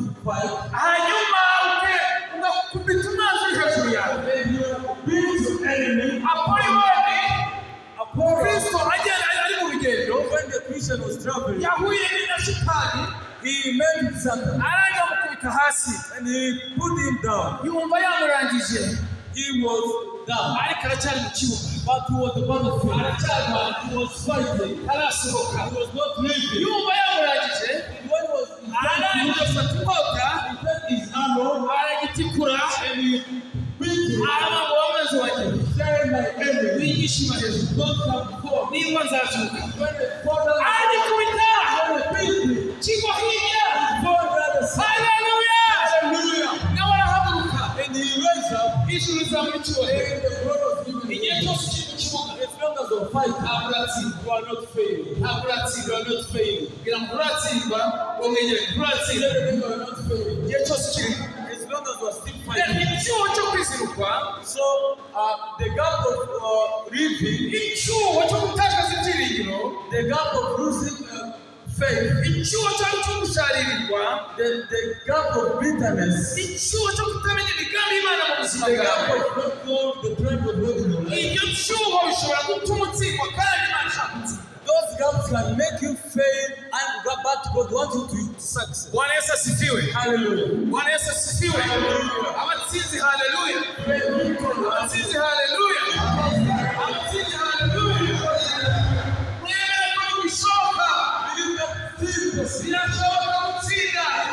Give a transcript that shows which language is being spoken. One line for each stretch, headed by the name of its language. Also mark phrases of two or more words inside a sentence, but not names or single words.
English: Hallelujah! Christian was traveling,
Kinyarwanda: yahuye na Satani,
English: he met with Satan
Kinyarwanda: aranga mukubita hasi,
English: and he put him down.
Kinyarwanda: yumva yamurangije,
English: He was down,
Kinyarwanda: ariko aracyari mu kibuga,
English: but he was about to fail.
Kinyarwanda: aracyarwana,
English: He was fighting.
Kinyarwanda: arasohoka,
English: He was not leaving.
Kinyarwanda: yumva yamurangije,
English: When he was
Kinyarwanda: arangije afata inkota,
English: he took his arrow
Kinyarwanda: aragitikura,
English: and he beat him.
Kinyarwanda: aravuga ngo wamaze wanjye,
English: Saying my enemy,
Kinyarwanda: wigishima hejuru,
English: don't come before me.
Kinyarwanda: niba nzazuka,
English: When the father
Kinyarwanda: aragikubita,
English: beat him,
Kinyarwanda: kigwa hirya,
English: father said,
Kinyarwanda: haleluya,
English: hallelujah.
Kinyarwanda: nawe arahaguruka,
English: And he raised up,
Kinyarwanda: ijuru rizamura icyubahiro,
English: and the blood was given him.
Kinyarwanda: igihe cyose kiri mu kibuga,
English: As long as you fight,
Kinyarwanda: ntabwo uratsindwa,
English: you are not failing.
Kinyarwanda: ntabwo uratsindwa,
English: You are not failing.
Kinyarwanda: kugira ngo uratsindwa, wongere uratsindwa,
English: You are not failing.
Kinyarwanda: igihe cyose kirimo.
English: As long as you are still
Kinyarwanda: Rero
English: fighting.
Kinyarwanda: icyuho cyo kwizirukwa,
English: So the gap of living,
Kinyarwanda: icyuho cyo gutakaza ibyiringiro,
English: the gap of losing faith,
Kinyarwanda: icyuho cyo gusharirirwa,
English: the gap of bitterness,
Kinyarwanda: icyuho cyo kutamenya imigambi y'Imana mu buzima
English: the gap
Kinyarwanda: bwawe.
English: of not knowing the plan of God in your life.
Kinyarwanda: Ibyo cyuho bishobora gutuma utsindwa kandi Imana ishaka gutsinda.
English: Those gaps can make you fail, and but God wants you to succeed.
Swahili: Bwana Yesu asifiwe.
English: Hallelujah.
Swahili: Bwana Yesu asifiwe.
Kinyarwanda: Abatsinzi haleluya. Abatsinzi haleluya. Abatsinzi haleluya. Mwemere ko bishoboka. Birashoboka gutsinda.